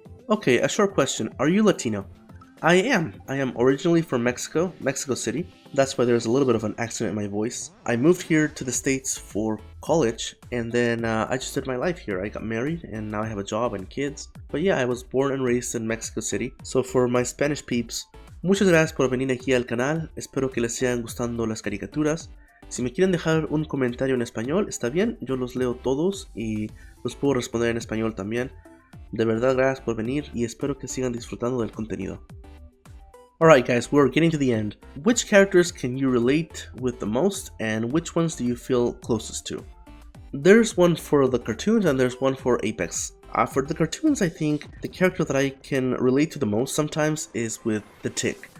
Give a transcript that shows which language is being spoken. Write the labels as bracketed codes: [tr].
[en] Okay, a short question. Are you Latino? I am. I am originally from Mexico City. That's why there's a little bit of an accent in my voice. I moved here to the States for college, and then I just did my life here. I got married, and now I have a job and kids. But yeah, I was born and raised in Mexico City. So for my Spanish peeps, [es] muchas gracias por venir aquí al canal. Espero que les sigan gustando las caricaturas. Si me quieren dejar un comentario en español, está bien. Yo los leo todos y los puedo responder en español también. De verdad, gracias por venir y espero que sigan disfrutando del contenido. [en] Alright guys, we're getting to the end. Which characters can you relate with the most, and which ones do you feel closest to? There's one for the cartoons and there's one for Apex. For the cartoons, I think the character that I can relate to the most sometimes is with the Tick.